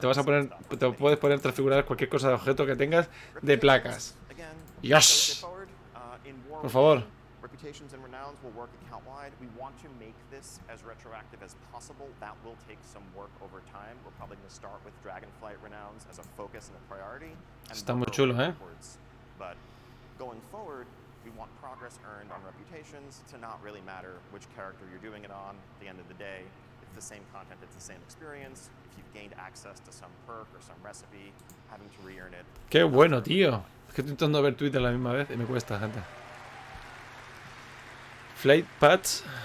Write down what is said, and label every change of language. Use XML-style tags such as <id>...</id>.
<es>Te puedes poner transfigurar cualquier cosa de objeto que tengas de placas. ¡Dios! Por favor.</es> <en>Reputations and renowns will work account-wide. We want to make this as retroactive as possible. That will take some work over time. We're probably going to start with Dragonflight renowns as a focus and a priority.</en> <es>Está muy chulo, ¿eh?</es> <en>But going forward, we want progress earned on reputations to not really matter which character you're doing it on. At the end of the day, it's the same content, it's the same experience. If you've gained access to some perk or some recipe, having to re-earn it.</en> <es>¡Qué bueno, tío! Es que estoy intentando ver Twitter a la misma vez y me cuesta, gente.</es> <en>Flight Pads.</en>